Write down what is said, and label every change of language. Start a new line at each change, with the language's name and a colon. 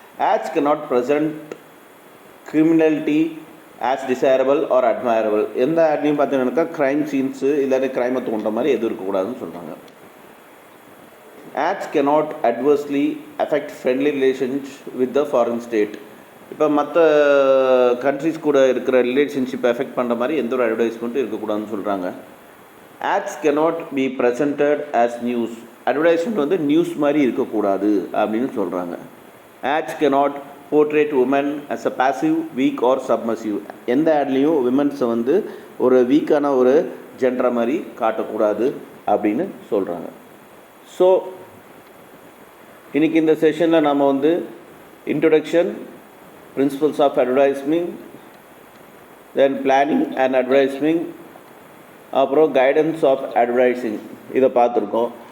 English: Ads cannot present criminality as desirable or admirable.
Tamil: எந்த ஆட்லையும் பார்த்தீங்கன்னாக்கா crime scenes இல்லாட்டி க்ரைமை தோன்ற மாதிரி எதுவும் இருக்கக்கூடாதுன்னு சொல்கிறாங்க.
English: Ads cannot adversely affect friendly relations with the foreign state.
Tamil: இப்போ மற்ற கண்ட்ரிஸ் கூட இருக்கிற ரிலேஷன்ஷிப் எஃபெக்ட் பண்ணுற மாதிரி எந்த ஒரு அட்வர்டைஸ்மெண்ட்டும் இருக்கக்கூடாதுன்னு சொல்கிறாங்க.
English: Ads cannot be presented as news.
Tamil: Advertisement வந்து நியூஸ் மாதிரி இருக்கக்கூடாது அப்படின்னு சொல்கிறாங்க.
English: Ads cannot portray women as a passive, weak or submissive.
Tamil: எந்த ஆட்லேயும் விமன்ஸை வந்து ஒரு வீக்கான ஒரு ஜென்டரை மாதிரி காட்டக்கூடாது அப்படின்னு சொல்கிறாங்க. ஸோ இன்றைக்கி இந்த செஷனில் நம்ம வந்து introduction, principles of அட்வர்டைஸ்மிங், then planning and அட்வர்டைஸ்மிங், அப்புறம் கைடன்ஸ் ஆஃப் அட்வர்டைஸிங் இதை பார்த்துருக்கோம்.